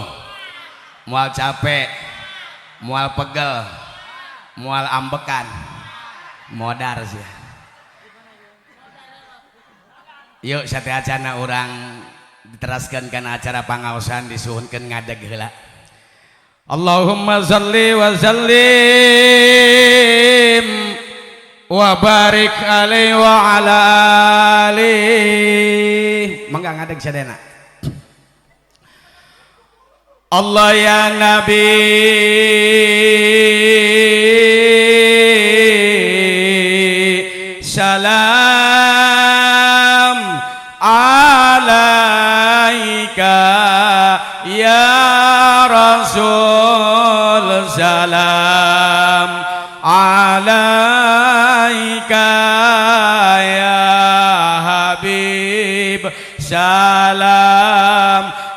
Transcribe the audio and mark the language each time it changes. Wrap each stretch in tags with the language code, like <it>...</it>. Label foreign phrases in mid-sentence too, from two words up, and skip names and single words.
<su>Mual capek. Mual pegel. Mual ambekan. Modar sih. Yuk sateacana urang diteraskan kan acara pangaosan disuhunkeun ngadeg heula.</su> <ar>اللهم صل وسلم وبارك عليه وعلى آله.</ar> <su>Mangga ngadeg sadena.</su> <ar>الله يا نبي سلام عليك يا رسول سلام عليك يا حبيب سلام</ar>